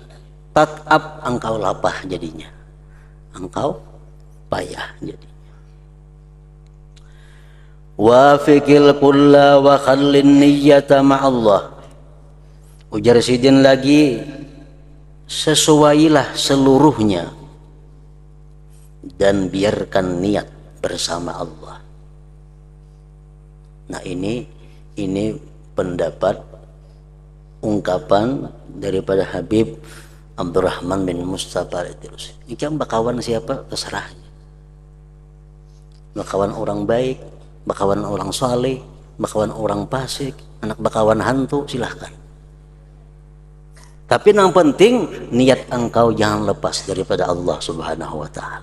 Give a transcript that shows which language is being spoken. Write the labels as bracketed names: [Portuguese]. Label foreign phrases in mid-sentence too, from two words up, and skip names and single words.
[Banjar] Tat'ab, engkau lapah jadinya. [Indonesian] Engkau payah jadinya. [Arabic] Wa fikil kulla wa khallin niyyata ma'allah. [Banjar] Ujar Sidin lagi, [Indonesian] sesuailah seluruhnya dan biarkan niat bersama Allah. Nah, ini pendapat ungkapan daripada Habib Abdurrahman bin Mustafa Al-Idrusi. [Banjar] Ini kan bakawan siapa terserah. Bakawan orang baik, bakawan orang saleh, bakawan orang fasik, anak bakawan hantu, silahkan. [Indonesian] Tapi yang penting niat engkau jangan lepas daripada Allah [Arabic] Subhanahu wa taala.